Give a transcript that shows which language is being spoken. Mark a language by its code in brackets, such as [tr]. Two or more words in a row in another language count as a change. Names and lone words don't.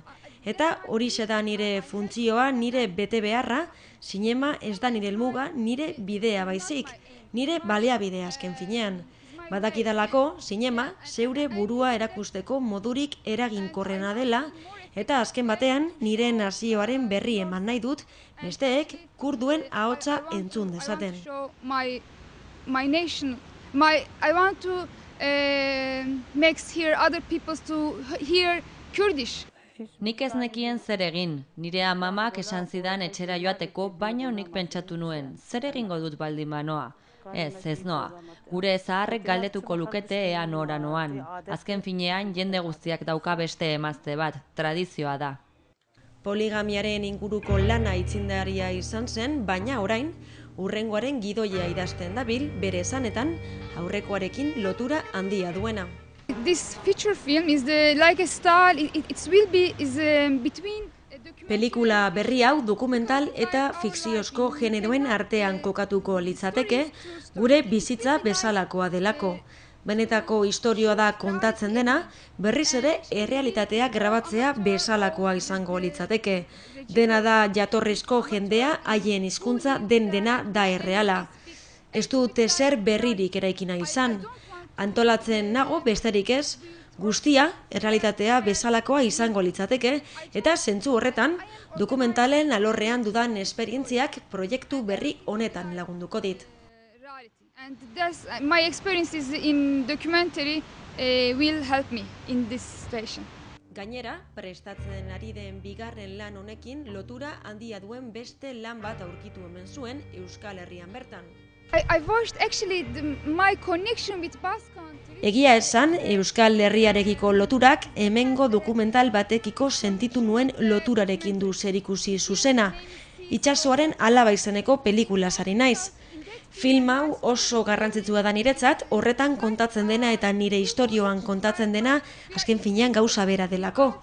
[eu] Eta horixe da nire funtzioa, nire bete beharra, zinema ez da nire helmuga, nire bidea baizik, nire baliabidea azken finean. Badakidalako, zinema zeure burua erakusteko modurik eraginkorrena dela, eta azken batean nire nazioaren berri eman nahi dut, besteek kurduen ahotsa entzun dezaten. [en] My nation, I want to make here other people to hear Kurdish. [eu] Nik ez nekien zer egin, nire amamak esan zidan etxera joateko, baina nik pentsatu nuen, zer egingo dut baldin banoa? Ez noa. Gure zaharrek galdetuko lukete ea nora noan. Azken finean, jende guztiak dauka beste emazte bat, tradizioa da. Poligamiaren inguruko lana aitzindaria izan zen, baina orain, hurrengoaren gidoia idazten dabil, bere esanetan, aurrekoarekin lotura handia duena. [en] This feature film is like a style. It will be between. [eu] Pelikula berri hau dokumental eta fikziozko generoen artean kokatuko litzateke, gure bizitza bezalakoa delako. Benetako istorioa da kontatzen dena, berriz ere errealitatea grabatzea bezalakoa izango litzateke. Dena da jatorrizko jendea, haien hizkuntza dena da erreala. Ez dute zer berririk eraikina izan. Antolatzen nago besterik ez, guztia errealitatea bezalakoa izango litzateke, eta zentzu horretan, dokumentalen alorrean dudan esperientziak proiektu berri honetan lagunduko dit. [en] And my experiences in documentary will help me in this situation. [eu] Gainera, prestatzen ari den bigarren lan honekin lotura handia duen beste lan bat aurkitu hemen zuen Euskal Herrian bertan. [en] I watched actually my connection with Basque country. [eu] Egia esan, Euskal Herriarekiko loturak hemengo dokumental batekiko sentitu nuen loturarekin du zerikusi zuzena. Itsasoaren alaba izeneko pelikulaz ari naiz. Film hau oso garrantzitsua da niretzat, horretan kontatzen dena eta nire istorioan kontatzen dena azken finean gauza bera delako.